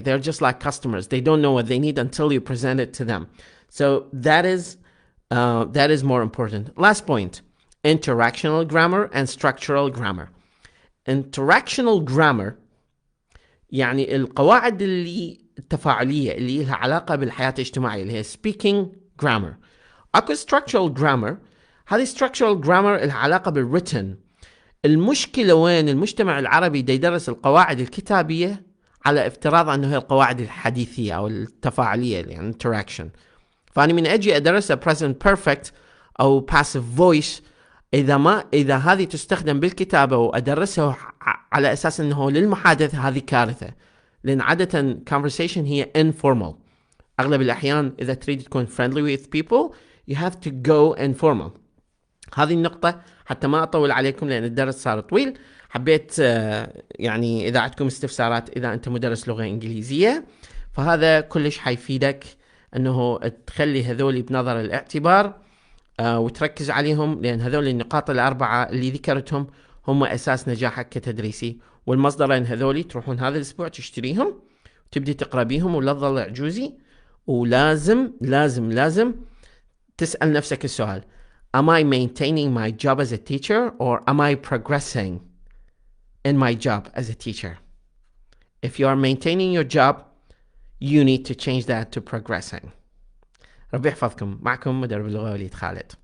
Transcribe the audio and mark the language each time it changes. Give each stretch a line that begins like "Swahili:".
English: They're just like customers. They don't know what they need until you present it to them. So that is more important. Last point, interactional grammar and structural grammar. Interactional grammar
Arabic: يعني القواعد اللي التفاعلية اللي لها علاقة بالحياة الاجتماعية اللي هي speaking grammar. اكو structural grammar. هذه structural grammar لها علاقة بالwritten. المشكلة وين؟ المجتمع العربي دا يدرس القواعد الكتابية على افتراض انه هي القواعد الحديثية او التفاعلية يعني interaction. فأنا من أجي أدرس present perfect أو passive voice إذا هذه تستخدم بالكتابة وأدرسها على أساس أنه للمحادثة، هذه كارثة، لأن عادة conversation هي informal. أغلب الأحيان إذا تريد تكون
English: friendly with people you have to go informal.
Arabic: هذه النقطة حتى ما أطول عليكم لأن الدرس صار طويل. حبيت يعني إذا عندكم استفسارات، إذا أنت مدرس لغة إنجليزية فهذا كلش حيفيدك أنه تخلي هذولي بنظر الاعتبار وتركز عليهم، لأن هذول النقاط الأربعة اللي ذكرتهم هم أساس نجاحك كتدريسي. والمصدرين هذولي تروحون هذا الأسبوع تشتريهم وتبدي تقرأ بيهم ولا تظل عجوزي. ولازم لازم لازم تسأل نفسك السؤال:
English: Am I maintaining my job as a teacher or am I progressing in my job as a teacher? If you are maintaining your job, you need to change that to progressing.
Arabic: ربي يحفظكم. معكم مدرب اللغة وليد خالد.